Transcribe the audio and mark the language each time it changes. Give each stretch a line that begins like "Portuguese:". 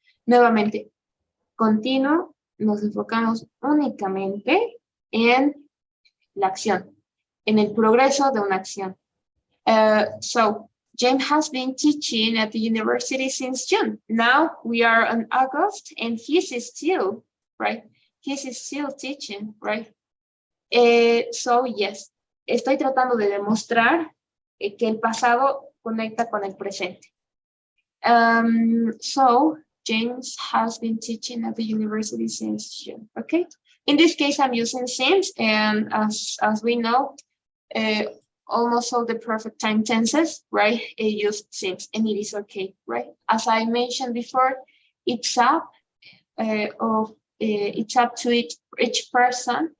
Spanish: Nuevamente, continuo, nos enfocamos únicamente en la acción, en el progreso de una acción.
English: So, James has been teaching at the university since June. Now we are in August and he's still, right? He's still teaching, right? So, yes,
Spanish: estoy tratando de demostrar que el pasado conecta con el presente.
English: So, James has been teaching at the university since June. Okay. In this case, I'm using since, and as we know, almost all the perfect time tenses, right, use since, and it is okay, right? As I mentioned before, it's up it's up to each person.